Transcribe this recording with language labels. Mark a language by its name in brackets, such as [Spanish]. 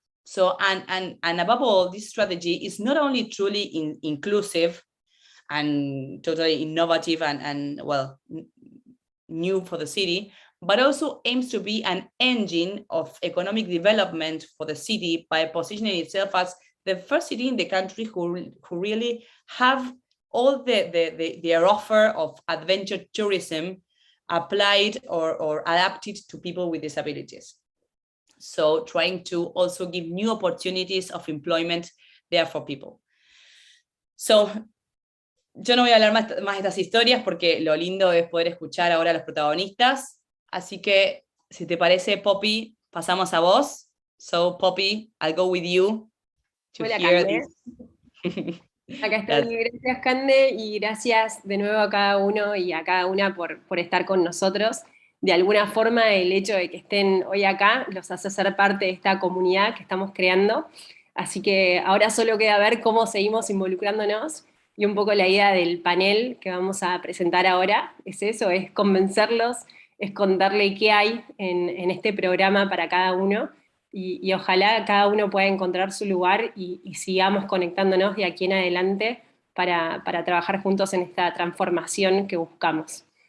[English] So, and above all, this strategy is not only truly inclusive and totally innovative and well, new for the city, but also aims to be an engine of economic development for the city by positioning itself as the first city in the country who really have all their offer of adventure tourism applied or adapted to people with disabilities. So trying to also give new opportunities of employment there for people. [Spanish] So, yo no voy a hablar más de estas historias porque lo lindo es poder escuchar ahora a los protagonistas. Así que, si te parece, Poppy, pasamos a vos. [English] So, Poppy, I'll go with you to [Spanish] Hola, [English] hear [Spanish] Cande. [English] this. [Spanish] Acá estoy. Gracias, Cande, y gracias de nuevo a cada uno y a cada una por estar con nosotros. De alguna forma, el hecho de que estén hoy acá los hace ser parte de esta comunidad que estamos creando. Así que ahora solo queda ver cómo seguimos involucrándonos, y un poco la idea del panel que vamos a presentar ahora es eso, es convencerlos, es contarle qué hay en este programa para cada uno, y ojalá cada uno pueda encontrar su lugar y sigamos conectándonos de aquí en adelante para trabajar juntos en esta transformación que buscamos.